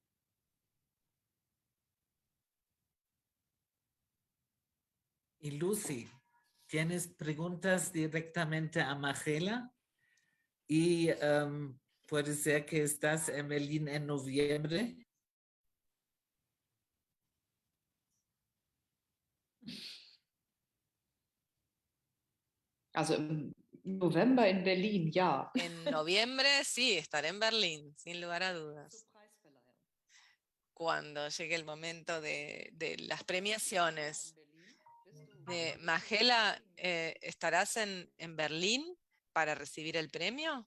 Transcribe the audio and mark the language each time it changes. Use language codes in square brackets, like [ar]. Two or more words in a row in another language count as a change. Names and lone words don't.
[es] Y Lucy, ¿tienes preguntas directamente a Magela? Y puede ser que estás en Berlín en noviembre. [de] Also im November in Berlin, ja. [es] En noviembre, sí, estaré en Berlín, sin lugar a dudas. Cuando llegue el momento de las premiaciones. Magela, ¿estarás en Berlín para recibir el premio?